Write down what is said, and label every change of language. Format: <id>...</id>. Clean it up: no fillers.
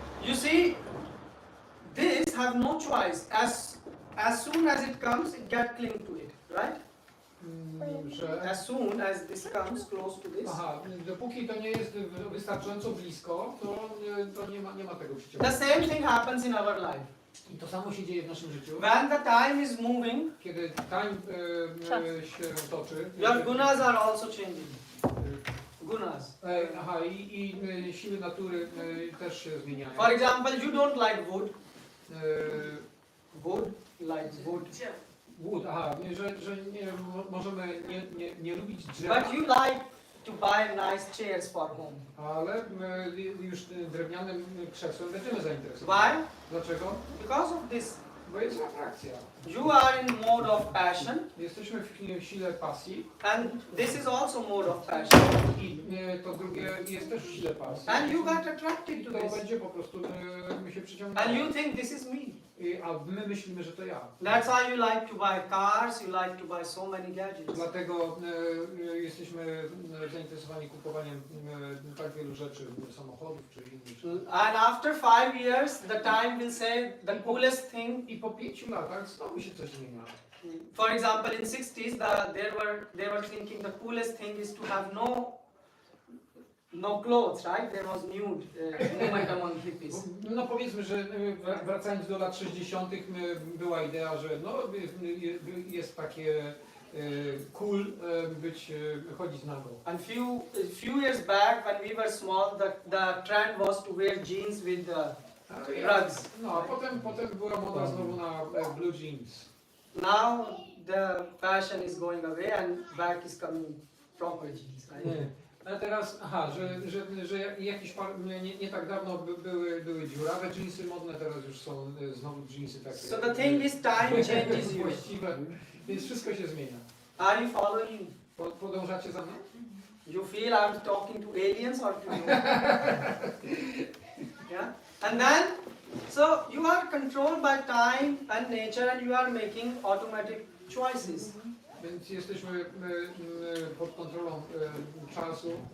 <en>you see, this have no choice. As soon as it comes, it get cling to it, right?</en> <pl>że...</pl> <en>As soon as this comes close to this,</en> <pl>Aha, dopóki to nie jest wystarczająco blisko, to nie ma tego</pl> <en>the</en> <pl>przyciągania.</pl> <en>same thing happens in our life.</en> <pl>I to samo się dzieje w naszym życiu.</pl> <en>When the time is moving,</en> <pl>Kiedy time się toczy,</pl> <en>your gunas are also changing. Gunas.</en> <pl>aha, i siły natury też się zmieniają.</pl> <en>For example, you don't like wood. Wood, like wood.</en> <pl>Wood, aha, że możemy nie lubić drzewa,</pl> <en>But you like to buy nice chairs for home.</en> <pl>ale już drewnianym krzesłem będziemy zainteresowani.</pl> <en>Why?</en> <pl>Dlaczego?</pl> <en>Because of this.</en> <pl>Bo jest atrakcja.</pl> <en>You are in mode of passion,</en> <pl>Jesteśmy w sile pasji</pl> <en>and this is also mode of passion.</en> <pl>i to drugie jest też w sile pasji.</pl> <en>And you got attracted</en> <pl>I</pl> <en>to to this.</en> <pl>będzie po prostu my się przyciągamy.</pl> <en>And you think this is me.</en> <pl>A my myślimy, że to ja.</pl> <en>That's why you like to buy cars, you like to buy so many gadgets.</en> <pl>Dlatego jesteśmy zainteresowani kupowaniem tak wielu rzeczy, samochodów czy innych.</pl> <en>And after 5 years, the time will say the coolest thing.</en> <pl>I po 5 latach znowu się coś zmienia.</pl> <en>For example, in 60s, they were thinking the coolest thing is to have no clothes, right? There was nude movement among hippies.</en> <pl>No powiedzmy, że wracając do lat 60. była idea, że no, jest takie cool chodzić nago.</pl> <en>And few years back, when we were small, the trend was to wear jeans with rugs.</en> <pl>No a potem była moda znowu na blue jeans.</pl> <en>Now the fashion is going away and back is coming proper jeans, right?</en> <pl>A teraz, aha, że jakiś nie tak dawno były dziurawe dżinsy modne, teraz już są znowu dżinsy takie.</pl> <en>So the thing is, time changes you.</en> <pl>Właściwe, więc wszystko się zmienia.</pl> <en>Are you following?</en> <pl>Podążacie za mną?</pl> <en>You feel I'm talking to aliens or to you? Yeah? And then, so you are controlled by time and nature and you are making automatic choices.</en> <pl>Więc jesteśmy pod kontrolą czasu.</pl>